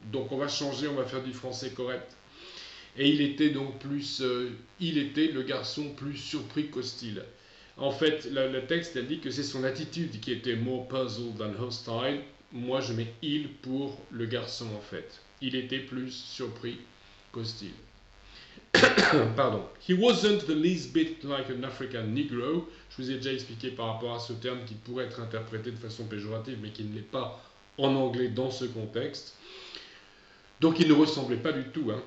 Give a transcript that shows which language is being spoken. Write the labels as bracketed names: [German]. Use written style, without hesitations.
[French] Donc on va changer, on va faire du français correct. Et il était donc il était le garçon plus surpris qu'hostile. En fait, le texte elle dit que c'est son attitude qui était more puzzled than hostile. Moi, je mets il pour le garçon en fait. Il était plus surpris qu'hostile. Pardon. [English] He wasn't the least bit like an African Negro. [French] Je vous ai déjà expliqué par rapport à ce terme qui pourrait être interprété de façon péjorative, mais qui ne l'est pas en anglais dans ce contexte. Donc il ne ressemblait pas du tout.